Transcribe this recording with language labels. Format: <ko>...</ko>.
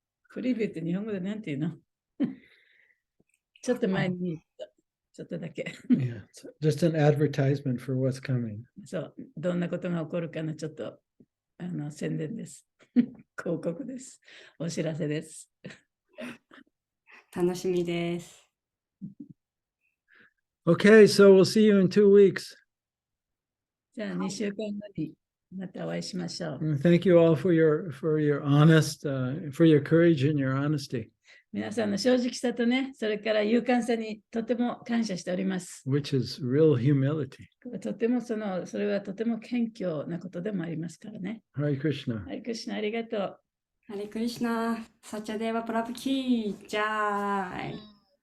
<ja>プレビューって日本語でなんていうのちょっと前に、ちょっとだけ。</ja> <en>Yeah, it's just an advertisement for what's coming.</en> <ja>そう、どんなことが起こるかのちょっと宣伝です。広告です。お知らせです。楽しみです。</ja> <en>Okay, so we'll see you in 2 weeks.</en> <ja>じゃあ2週間後にまたお会いしましょう。</ja> <en>And thank you all for your honest, for your courage and your honesty,</en> <ja>皆さんの正直さとね、それから勇敢さにとても感謝しております。</ja> <en>which is real humility.</en> <ja>とてもそれはとても謙虚なことでもありますからね。</ja> <sa>Hare Krishna.</sa> <ja>ハリクリシュナありがとう。ハレクリシナ、サチャデーバプラプキー、ジャーイ。</ja>